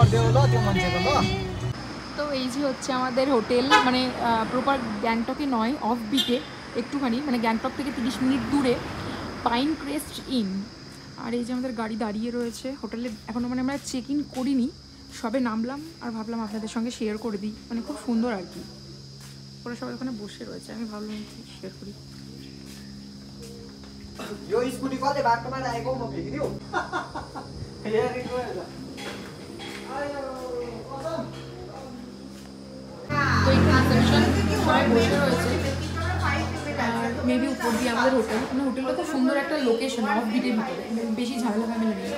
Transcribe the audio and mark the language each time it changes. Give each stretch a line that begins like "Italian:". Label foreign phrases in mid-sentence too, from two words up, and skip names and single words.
Bangla: তো এই যে হচ্ছে আমাদের হোটেল, মানে প্রপার গ্যাংটকে নয়,
English: off beatে
Bangla: একটুখানি, মানে গ্যাংটক থেকে 30 মিনিট দূরে, পাইন ক্রেস্ট ইন। আর এই যে আমাদের গাড়ি দাঁড়িয়ে রয়েছে হোটেলে এখনও, মানে আমরা
English: check in
Bangla: করিনি, সবে নামলাম, আর ভাবলাম আপনাদের সঙ্গে শেয়ার করে দিই, মানে খুব সুন্দর আর কি। ওরা সবাই ওখানে বসে রয়েছে, আমি ভাবলাম শেয়ার করি।
Nepali: यो स्कुटी कसले बाटोमा राखेको म फेकिदिउ
Bangla: তো এখানে সবাই বসে রয়েছে, আর মেবি উপর দিয়ে আমাদের হোটেল, মানে হোটেলটা খুব সুন্দর একটা লোকেশন,
English: off beatের
Bangla: ভিতরে, বেশি ঝামেলা ফ্যামিলি নেই।